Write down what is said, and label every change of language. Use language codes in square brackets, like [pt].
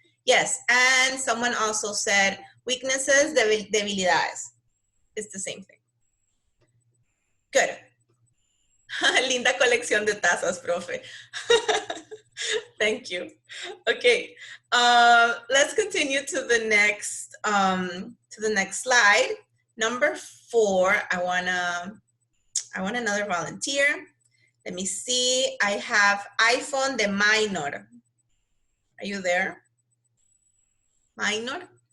[en] Yes, and someone also said weaknesses, debilidades. It's the same thing. Good. [es] Linda colección de tazas, profe. [en] Thank you. Okay, let's continue to the next slide. Number 4. I want another volunteer. Let me see. I have iPhone de minor. Are you there? Minor?